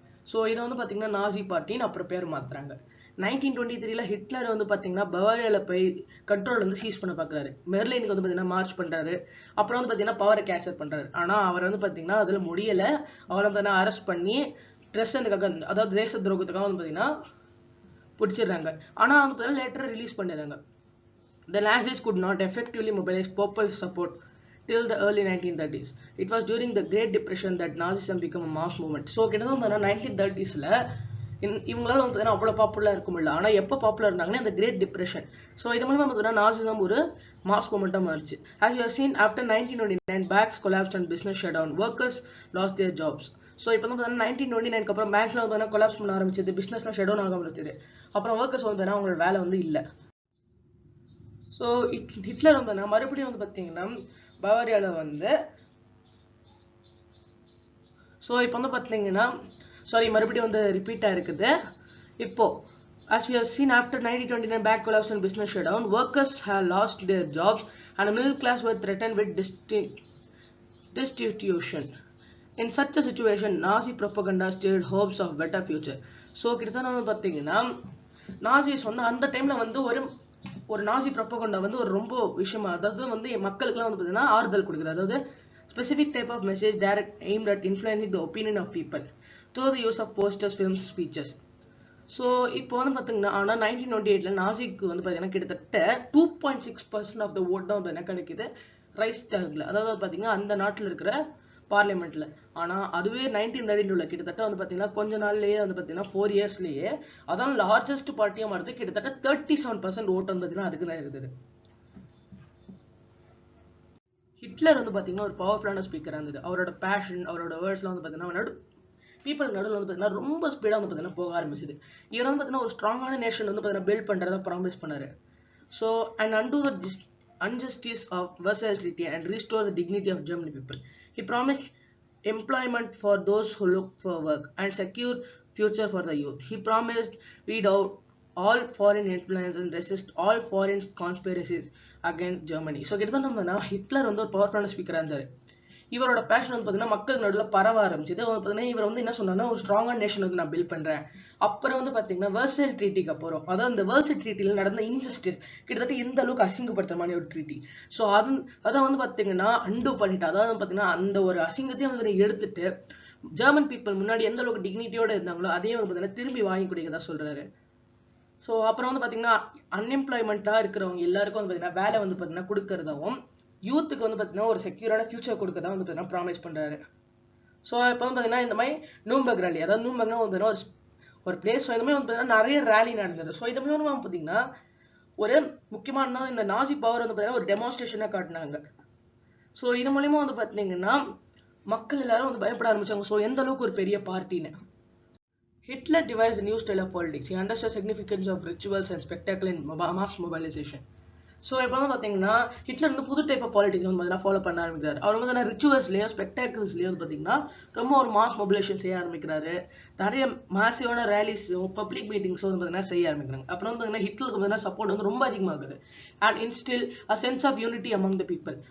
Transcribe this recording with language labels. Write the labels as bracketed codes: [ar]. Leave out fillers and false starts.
[ta] So இதை வந்து பார்த்தீங்கன்னா நாசி பார்ட்டின்னு அப்புறம் பேர் மாத்துறாங்க. 1923 ஹிட்லர் வந்து பார்த்தீங்கன்னா பவாரியாவில் போய் கண்ட்ரோல் வந்து சீஸ் பண்ண பார்க்குறாரு. மெர்லினுக்கு வந்து பார்த்தீங்கன்னா மார்ச் பண்ணுறாரு. அப்புறம் வந்து பார்த்தீங்கன்னா பவரை கேப்சர் பண்ணுறாரு. ஆனால் அவர் வந்து பார்த்தீங்கன்னா அதில் முடியலை. அவரை வந்து அரெஸ்ட் பண்ணி ட்ரெஸ்ஸுக்காக, அதாவது தேச துரோகத்துக்காக வந்து பார்த்தீங்கன்னா பிடிச்சிடுறாங்க. ஆனால் வந்து பார்த்தீங்கன்னா லேட்டர் ரிலீஸ் பண்ணிடுறாங்க. [en] The Nazis could not effectively mobilize popular support till the early 1930s. It was during the Great Depression that Nazism became a mass movement. [ta] So கிட்டத்தட்ட 1930sல இவங்களால வந்து அவ்வளோ பாப்புலர் இருக்க முடியல. ஆனால் எப்போ பாப்புலர் இருந்தாங்கன்னா இந்த கிரேட் டிப்ரெஷன். ஸோ இது மூலமா பார்த்தீங்கன்னா நாசிசம் ஒரு மாஸ் மூமெண்ட்டாக மாறிச்சு. [en] As you have seen, after 1929 banks collapsed and business shut down, workers lost their jobs. [ta] So இப்போ வந்து பார்த்தீங்கன்னா 1929 அப்புறம் பேங்க்ஸ்ல வந்து கொலாப்ஸ் பண்ண ஆரம்பிச்சது, பிஸ்னஸ்லாம் ஷட் டவுன் ஆக ஆரம்பிச்சது. அப்புறம் ஒர்க்கர்ஸ் வந்து அவங்களோட வேலை வந்து இல்லை. ஸோ ஹிட்லர் வந்து மறுபடியும் வந்து பார்த்தீங்கன்னா பவாரியாவில் வந்து ஸோ இப்போ வந்து பார்த்தீங்கன்னா மறுபடியும் வந்து ரிப்பீட்டாக இருக்குது. [en] இப்போ as we have seen, after 1929 bank collapse and business shutdown, workers have lost their jobs and the middle class were threatened with destitution. In such a situation, Nazi propaganda stirred hopes of better future. [ta] So கிட்டத்தட்ட வந்து பார்த்தீங்கன்னா Nazis வந்து அந்த டைம்ல வந்து ஒரு நாசி propaganda வந்து ஒரு ரொம்ப விஷயமா, அதாவது வந்து மக்களுக்குலாம் வந்து பார்த்தீங்கன்னா ஆறுதல் கொடுக்குது. [en] அதாவது specific type of message direct aimed at influencing the opinion of people through the use of posters, films, speeches. [ta] So இப்போ வந்து பார்த்தீங்கன்னா ஆனால் 1928 நாசிக்கு வந்து பார்த்தீங்கன்னா கிட்டத்தட்ட 2.6% ஆஃப் த ஓட் தான் வந்து கிடைக்குது ரைஸ்டாக்ல, அதாவது பார்த்தீங்கன்னா அந்த நாட்டில் இருக்கிற பார்லிமெண்ட்ல. ஆனால் அதுவே 1932 கிட்டத்தட்ட வந்து பார்த்தீங்கன்னா கொஞ்ச நாள்லயே வந்து பார்த்தீங்கன்னா 4 இயர்ஸ்லயே அதான் லார்ஜஸ்ட் பார்ட்டியாக மாறுது. கிட்டத்தட்ட 37% ஓட்டு வந்து பார்த்தீங்கன்னா அதுக்கு தான் இருக்குது. ஹிட்லர் வந்து பார்த்தீங்கன்னா ஒரு பவர்ஃபுல்லான ஸ்பீக்கராக இருந்தது. அவரோட பேஷன், அவரோட வேர்ட்ஸ்லாம் வந்து பார்த்தீங்கன்னா பீப்புள் நடுவில் வந்து பார்த்தீங்கன்னா ரொம்ப ஸ்பீடாக வந்து பார்த்தீங்கன்னா போக ஆரம்பிச்சது. இவர் வந்து பார்த்தீங்கன்னா ஒரு ஸ்ட்ராங்கான நேஷன் வந்து பார்த்தீங்கன்னா பில்ட் பண்ணுறதா ப்ராமிஸ் பண்ணாரு. [en] So and undo the injustice of Versailles Treaty and restore the dignity of German people. He promised employment for those who look for work and secure future for the youth. He promised weed out all foreign influence and resist all foreign conspiracies against Germany. [ta] So கிட்டத்தட்ட Hitler வந்து ஒரு பவர்ஃபுல்லான ஸ்பீக்கராக இருந்தார். இவரோட fashion வந்து பார்த்தீங்கன்னா மக்கள் நடுவில் பரவ ஆரம்பிச்சது. பார்த்தீங்கன்னா இவர் வந்து என்ன சொன்னாங்கன்னா ஒரு ஸ்ட்ராங்கான நேஷன் வந்து நான் பில்ட் பண்றேன். அப்புறம் வந்து பார்த்தீங்கன்னா வெர்சல் ட்ரீட்டிக்கு அப்புறம், அதாவது இந்த வெர்சல் ட்ரீட்டியில் நடந்த இன்ஜஸ்டிஸ் கிட்டத்தட்ட எந்த அளவுக்கு அசிங்கப்படுத்துற மாதிரி ஒரு ட்ரீட்டி. ஸோ அதை வந்து பார்த்தீங்கன்னா அண்டு பண்ணிட்டு, அதாவது பார்த்தீங்கன்னா அந்த ஒரு அசிங்கத்தையும் வந்து எடுத்துட்டு ஜெர்மன் பீப்புள் முன்னாடி எந்த அளவுக்கு டிக்னிட்டியோட இருந்தாங்களோ அதையும் வந்து பார்த்தீங்கன்னா திரும்பி வாங்கி கொடுக்கதா சொல்றாரு. ஸோ அப்புறம் வந்து பார்த்தீங்கன்னா அன்எம்ப்ளாய்மெண்ட்டாக இருக்கிறவங்க எல்லாருக்கும் வந்து பார்த்தீங்கன்னா வேலை வந்து பார்த்தீங்கன்னா கொடுக்கறதாவும், யூத்துக்கு வந்து பார்த்தீங்கன்னா ஒரு செக்யூரான ஃபியூச்சர் கொடுக்கதான் வந்து பார்த்தீங்கன்னா ப்ராமிஸ் பண்ணுறாரு. ஸோ இப்போ வந்து பார்த்தீங்கன்னா இந்த மாதிரி நூம்பர்க் ரேலி, அதாவது நூம்பர்க்னா வந்து ஒரு பிளேஸ். ஸோ இந்த மாதிரி வந்து பார்த்தீங்கன்னா நிறைய ரேலி நடந்தது. ஸோ இது மூலமா பார்த்தீங்கன்னா ஒரு முக்கியமான இந்த நாசி பவர் வந்து பார்த்தீங்கன்னா ஒரு டெமான்ஸ்ட்ரேஷனாக காட்டினாங்க. ஸோ இது மூலயமா வந்து பார்த்தீங்கன்னா மக்கள் எல்லாரும் வந்து பயப்பட ஆரம்பிச்சாங்க. ஸோ எந்த அளவுக்கு ஒரு பெரிய பார்ட்டின்னு. Hitler devised a new style of politics. He understood the significance of rituals and spectacle in mass mobilization. So இப்போ வந்து பார்த்தீங்கன்னா ஹிட்லர் வந்து புது டைப் ஆஃப் பாலிட்டிக்ஸ் வந்து பார்த்தீங்கன்னா ஃபாலோ பண்ண ஆரம்பிக்கிறாரு. அவர் வந்து ரிச்சுவல்ஸ்லேயோ ஸ்பெக்டாக்கிள்ஸ்லேயோ வந்து பார்த்தீங்கன்னா ரொம்ப ஒரு மாஸ் மொபிலேஷன் செய்ய ஆரம்பிக்கிறாரு. நிறைய மாசிவான ரேலிஸும் பப்ளிக் மீட்டிங்ஸும் வந்து பார்த்தீங்கன்னா செய்ய ஆரம்பிக்கிறாங்க. அப்புறம் வந்து பார்த்தீங்கன்னா ஹிட்லருக்கு பார்த்தீங்கன்னா சப்போர்ட் வந்து ரொம்ப அதிகமாகுது. [en] And instil a sense of unity among the people.